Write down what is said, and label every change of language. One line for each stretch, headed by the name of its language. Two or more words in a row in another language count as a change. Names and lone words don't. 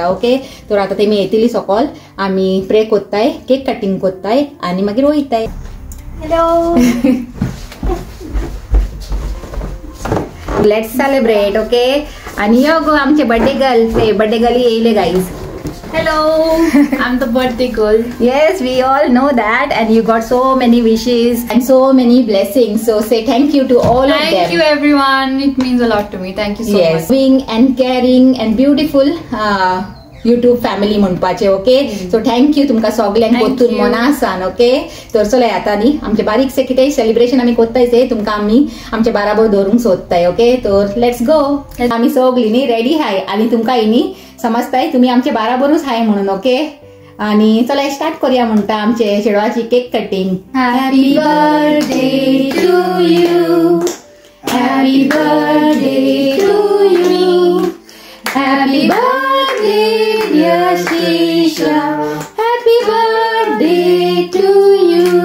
Konkani: ओके, तर आतां तेमी येतली सकल आमी प्रे कोत्ताय,
English: cake cutting
Konkani: कोत्ताय आनी मागीर वयताय.
English: Hello, let's celebrate.
Konkani: ओके, आनी यो गो आमचे
English: birthday girl
Konkani: येयले गाईज.
English: Hello, I'm the birthday girl. Yes, we all know that, and you got so many wishes and so many blessings. So say thank you to all of them. Thank you everyone. It means a lot to me. Thank you so much. Yes, being and caring and beautiful YouTube family म्हणपाचे.
Konkani: ओके,
English: so thank you
Konkani: तुमकां सगळ्यांक पोत्तून मनासान. ओके, तर चलय आतां न्ही आमचे बारीकशें कितें सेलिब्रेशन आमी कोत्तायचे तुमकां आमी आमचे बाराबर दवरूंक सोदताय.
English: Okay, तर let's go.
Konkani: आमी सगळीं न्ही रेडी हाय आनी तुमकां न्ही समजताय तुमी आमचे बाराबरूच हाय म्हणून. ओके, आनी चला स्टार्ट करूया म्हणटा आमचे चेडवाची
English: cake cutting. Happy birthday to you, happy birthday to you, happy birthday dear Shrisha, happy birthday to you.